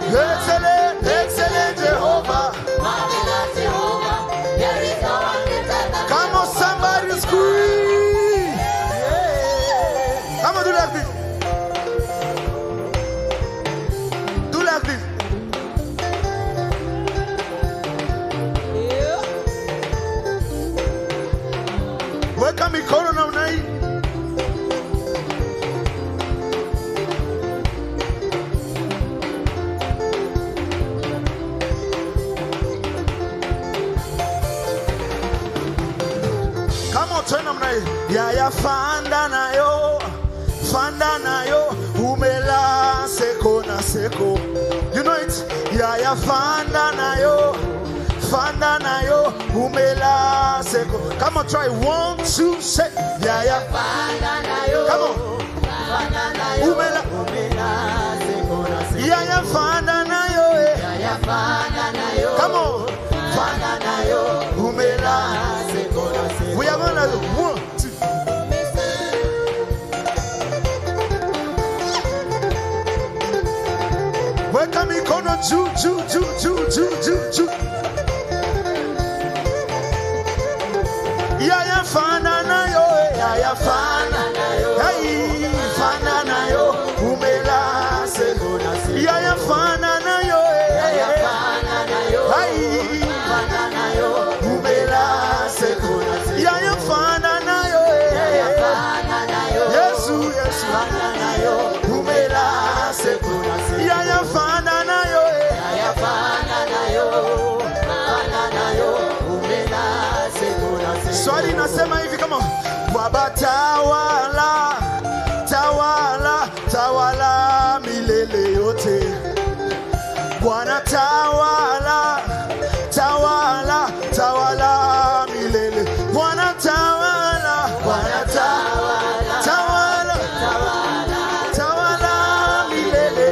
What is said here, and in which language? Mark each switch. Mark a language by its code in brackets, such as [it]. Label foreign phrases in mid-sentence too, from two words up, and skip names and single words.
[en] excellent, excellent Jehovah. Marvelous Jehovah. There is no one greater than Come on, somebody scream. Come on, do like this. Do like this. [sw] Weka mikono namna hii. Kama tena namna hii. [ln] Ya fanda nayo, umela seko na seko. [en] You know it? [ln] Ya fanda nayo, umela seko. [en] Come on, try 1, 2, say. Ya. Come on. [ln] Umela. Ya fanda nayo. [en] Come on. Umela. We are gonna do 1, 2. [sw] Weka mikono juu. [ln] Ya fana nayo, ya fana. Hey, fana nayo, umela seko na seko. Ya fana nayo, ya fana nayo. Hey, fana nayo, umela seko na seko. Ya fana nayo, ya fana nayo. Yesu, fana nayo, umela seko na seko. Ya fana nayo, ya fana nayo. Fana nayo, umela seko na seko. [sw] Swali nasema hivi kama Baba tawala milele yote. Bwana tawala milele. Bwana tawala milele.